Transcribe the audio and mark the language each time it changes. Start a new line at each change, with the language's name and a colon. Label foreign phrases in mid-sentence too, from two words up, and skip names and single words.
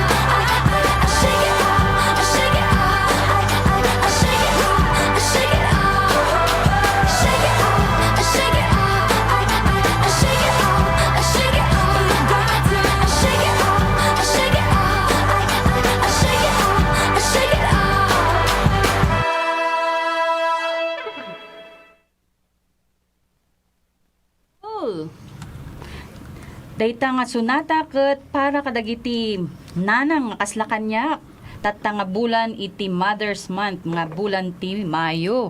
English: I shake it out, I shake it out. I shake it out, I shake it out. Shake it out, I shake it out. I shake it out, I shake it out. You got to. I shake it out, I shake it out. I shake it out, I shake it out. Oh.
Iloko: Dayta nga sunata ket para kadagiti nanang nga kaslakan niya tatta nga bulan iti Mother's Month nga bulan ti Mayo.